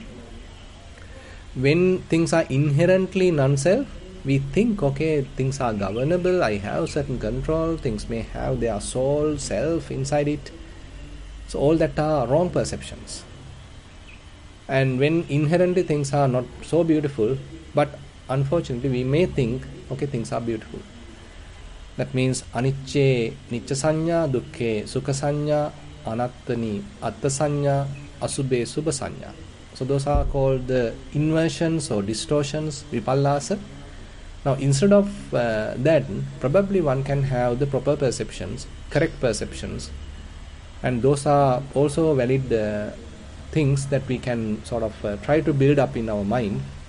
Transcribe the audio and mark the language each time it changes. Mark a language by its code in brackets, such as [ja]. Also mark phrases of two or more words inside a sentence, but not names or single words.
[en] When things are inherently non-self, we think, things are governable, I have certain control, things may have their soul, self inside it. So all that are wrong perceptions. And when inherently things are not so beautiful, but unfortunately we may think, things are beautiful. That means [pi] anicce nicca sanya, dukkhe sukha sanya, anattani atta sanya, asubhe subha sanya. [en] So those are called the inversions or distortions, vipallasa. Now instead of that, probably one can have the proper perceptions, correct perceptions, and those are also valid things that we can sort of try to build up in our mind.